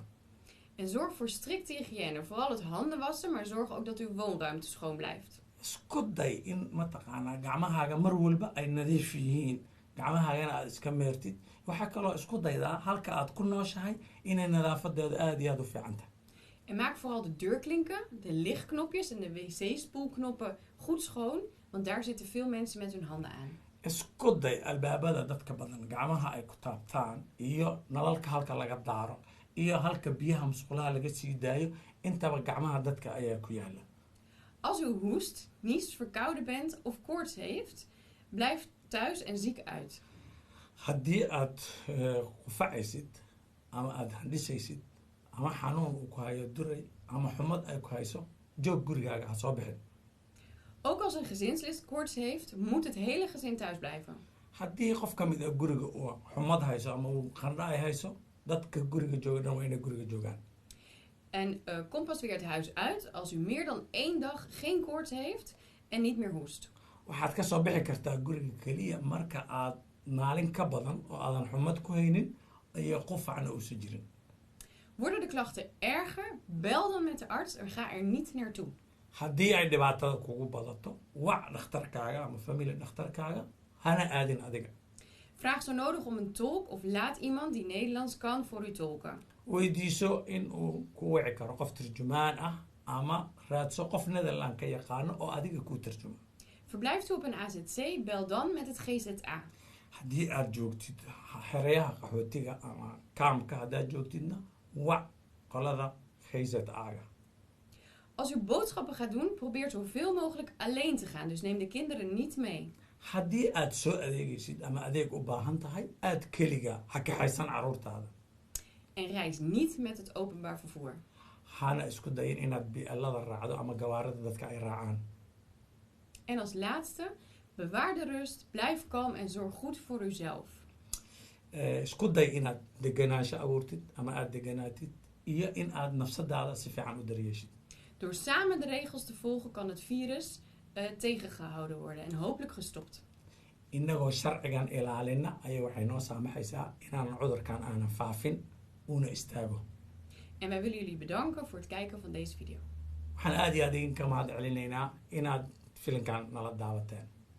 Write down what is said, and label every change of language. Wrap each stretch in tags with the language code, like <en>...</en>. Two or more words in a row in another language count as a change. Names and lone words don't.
<nl>En zorg voor strikte hygiëne, vooral het handen wassen, maar zorg ook dat uw woonruimte schoon blijft.</nl> <so>isku day in mataqaanaa gacmahaaga mar walba ay nadiif yihiin gacmahaagana aad iska meertid. waxaa kaloo isku daydaa halka aad ku nooshahay inay nadaafadeedu aad iyo aad u fiican tahay.</so> <nl>En maak vooral de deurklinken, de lichtknopjes en de wc-spoelknoppen goed schoon, want daar zitten veel mensen met hun handen aan.</nl> <so>isku day albaabada dadka badan gacmaha ay ku taabtaan iyo nalalka halka laga daaro iyo halka biyaha musqulaha laga sii daayo intaba gacmaha dadka ayaa ku yaala.</so> <nl>Als u hoest, niest, verkouden bent of koorts heeft, blijf thuis en ziek uit.</nl> <so>haddii aad qufacaysid ama aad handhisaysid ama xanuun uu ku hayo duray ama xumad ay ku hayso joog gurigaaga ha soo bixin.</so> <nl>Ook als een gezinslid koorts heeft, moet het hele gezin thuis blijven.</nl> <so>haddii qof ka mid ah guriga uu xumad hayso ama uu qandho ay hayso dadka guriga jooga dhan waa inay guriga joogaan.</so> <nl>En kom pas weer het huis uit als u meer dan 1 dag geen koorts heeft en niet meer hoest.</nl> <so>waxaad ka soo bixi kartaa guriga keliya marka aad maalin ka badan oo aadan xumad ku haynin iyo qufacna uusan jirin.</so> <nl>Worden de klachten erger, bel dan met de arts en ga er niet naartoe.</nl> <so>haddii ay dhibaatada kugu badato wac dhakhtarkaaga ama family dhakhtarkaaga hana aadin adiga.</so> <nl>Vraag zo nodig om een tolk of laat iemand die Nederlands kan voor u tolken.</nl> <so>weydiiso in uu ku wici karo qof turjumaan ah ama raadso qof Nederland ka yaqaano oo adiga ku turjuma.</so> <nl>Verblijft u op een AZC, bel dan met het GZA.</nl> <so>haddii aad joogtid xereyaha qaxootiga ama kaamka haddaad joogtidna wac qolada GZA-ga.</so> <nl>Als u boodschappen gaat doen, probeer zoveel mogelijk alleen te gaan. Dus neem de kinderen niet mee.</nl> <so>haddii aad soo adeegaysid ama adeeg u baahan tahay aad keliga ha kaxaysan carruurtaada.</so> <nl>En reis niet met het openbaar vervoer.</nl> <so>hana isku dayin inaad bi'elada raacdo ama gawaarida dadka ay raacaan.</so> <nl>En als laatste, bewaar de rust, blijf kalm en zorg goed voor uzelf.</nl> <so>isku day inaad deganaansho abuurtid ama aad deganaatid iyo in aad nafsadaada si fiican u daryeeshid.</so> <nl>Door samen de regels te volgen kan het virus tegengehouden worden en hopelijk gestopt.</nl> <so>inagoo sharcigan ilaalina ayay waxay noo saamaxaysaa inaan cudurkan aanan faafin uuna istaago.</so> <nl>En wij willen jullie bedanken voor het kijken van deze video.</nl> <so>waxaan aad iyo aad idinka mahad celinaynaa inaad filinkan nala daawateen.</so>